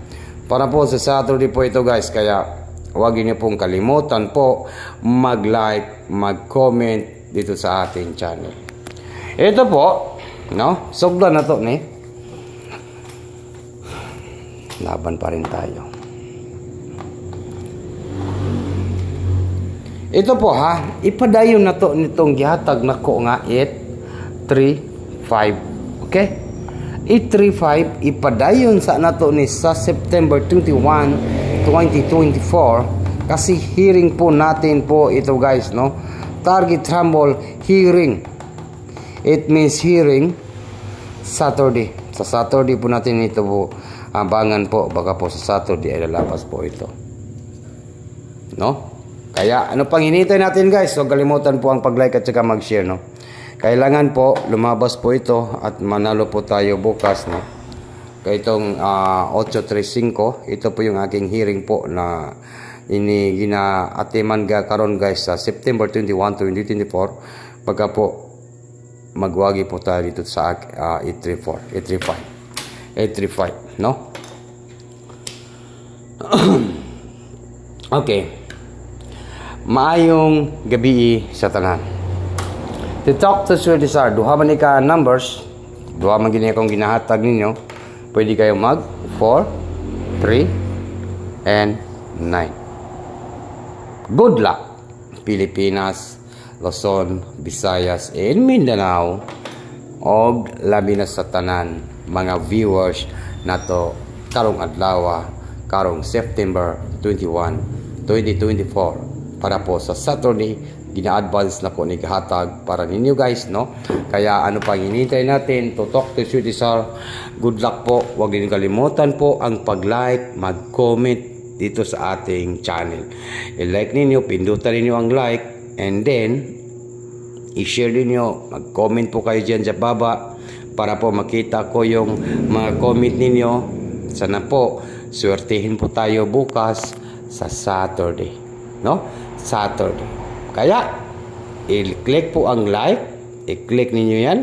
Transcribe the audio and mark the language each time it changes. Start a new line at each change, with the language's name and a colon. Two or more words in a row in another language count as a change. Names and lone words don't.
Filipino: Para po sa Saturday po ito guys, kaya huwag niyo pong kalimutan po mag-like, mag-comment dito sa ating channel.
Cebuano: Ito po, no? Sugdan na to ni.
Filipino: Laban pa rin tayo. Ito po ha,
Cebuano: ipadayon na to nitong gihatag nako nga 835. Okay? 835 ipadayon sa nato ni sa September 21, 2024
Filipino: kasi hearing po natin po ito guys no.
English: Target Rumble hearing. It means hearing Saturday.
Filipino: Sa Saturday po natin ito po abangan po, baka po sa Saturday ay lalabas po ito. No? Kaya ano pang hinihintay natin guys? So kalimutan po ang pag-like at saka mag-share no. Kailangan po lumabas po ito at manalo po tayo bukas no. Kaya itong 835, ito po yung aking hearing po na
Cebuano: ini gina-atiman karon guys
Filipino: sa September 21, 2024 pagka po magwagi po tayo dito sa 835, no? Okay.
Cebuano: Maayong gabi sa tanan.
English: To talk to
Cebuano: Sir Desar, duha man ka numbers, duha man gini akong ginahatag ninyo.
Filipino: Pwede kayo mag 4, 3, and 9.
English: Good luck,
Cebuano: Pilipinas, Luzon, Visayas, and Mindanao, og labi na sa tanan mga viewers nato karong adlaw, karong September 21, 2024 para po sa Saturday. Gina-advance na ko ni kahatag para ninyo guys, no?
Filipino: Kaya ano pang hinihintay natin
English: to talk to
Filipino: Sir Desar. Good luck po. Huwag din kalimutan po ang pag-like, mag-comment dito sa ating channel. I-like ninyo, pindutan ninyo ang like,
English: and then
Filipino: i-share ninyo, mag-comment po kayo dyan sa baba para po makita ko yung mga comment ninyo. Sana po swertihin po tayo bukas sa Saturday, no? Saturday. Kaya i-click po ang like, i-click ninyo yan.